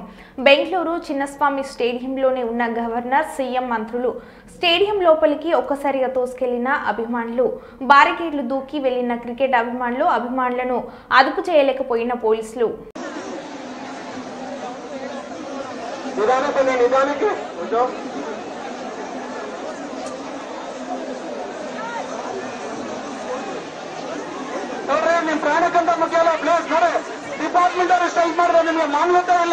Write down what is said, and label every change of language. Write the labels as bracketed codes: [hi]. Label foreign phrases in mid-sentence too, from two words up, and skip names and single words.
[te] బెంగళూరు చిన్నస్వామి స్టేడియంలోనే ఉన్న గవర్నర్, సీఎం, మంత్రులు స్టేడియం లోపలికి ఒక్కసారిగా తోసుకెళ్లిన అభిమానులు, బారికేడ్లు దూకి వెళ్లిన క్రికెట్ అభిమానులను అదుపు చేయలేకపోయిన పోలీసులు. [kn] ನಿಮ್ಮ ಪ್ರಾಣಕ್ಕಿಂತ ಮುಖ್ಯ ಅಲ್ಲ ಪ್ಲೇಸ್ ನೋಡಿ. ಡಿಪಾರ್ಟ್ಮೆಂಟ್ ಅವರು ಸ್ಟ್ರೈಕ್ ಮಾಡಿದ್ರೆ ನಿಮ್ಗೆ ಮಾನ್ಯತೆ ಇಲ್ಲ.